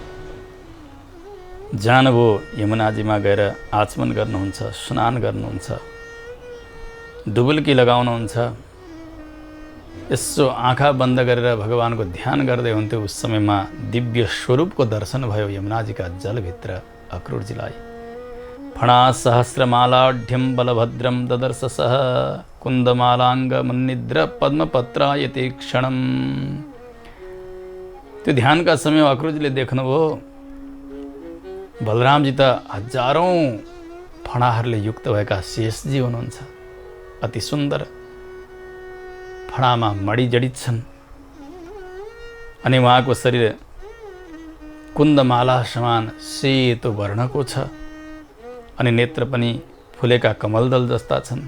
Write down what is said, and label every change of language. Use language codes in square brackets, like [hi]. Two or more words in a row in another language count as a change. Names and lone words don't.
[ne] जानुभयो यमुनाजीमा गएर आचमन गर्नुहुन्छ, स्नान गर्नुहुन्छ, डुबुल्की लगाउनुहुन्छ। यसो आँखा बन्द गरेर भगवानको ध्यान गर्दै हुन्थ्यो। उस समयमा दिव्य स्वरूपको दर्शन भयो यमुनाजीका जलभित्र अक्रूरजीलाई। [sa] फणासहस्रमालाढ्यं बलभद्रं ददर्श सः कुन्दमालाङ्गमन्निद्र पद्मपत्रायते क्षणम्। [ne] त्यो ध्यानका समय अक्रूरजीले देख्नुभयो बलरामजी त हजारौँ फणाहरूले युक्त भएका शेषजी हुनुहुन्छ। अति सुन्दर फणामा मणि जडित छन् अनि उहाँको शरीर कुन्दमाला समान सेतो वर्णको छ अनि नेत्र पनि फुलेका कमलदल जस्ता छन्।